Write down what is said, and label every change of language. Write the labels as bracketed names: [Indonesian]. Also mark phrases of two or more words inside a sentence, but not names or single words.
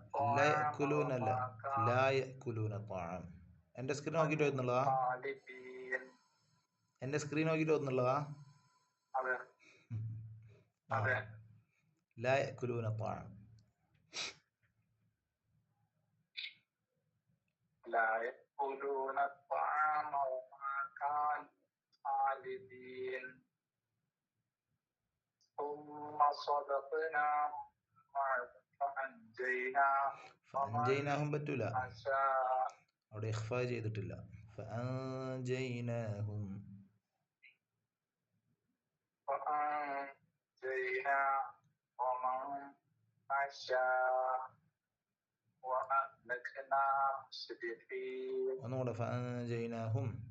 [Arabic] الطعام. [Malayalam] എൻ്റെ സ്ക്രീൻ നോക്കിയിട്ട് വരുന്നുള്ളതാ? എൻ്റെ സ്ക്രീൻ നോക്കിയിട്ട് വരുന്നുള്ളതാ? [Arabic] لا يأكلون الطعام. لا يأكلون الطعام وما كانوا خالدين ثم صدقناهم [Malayalam] فأنجيناهم പറ്റൂല, അവിടെ ഇഖ്ഫാ ചെയ്തിട്ടില്ല. [Arabic] فأنجيناهم ومن نشاء وأهلكنا مسرفين. [Malayalam] ഒന്നുകൂടെ فأنجيناهم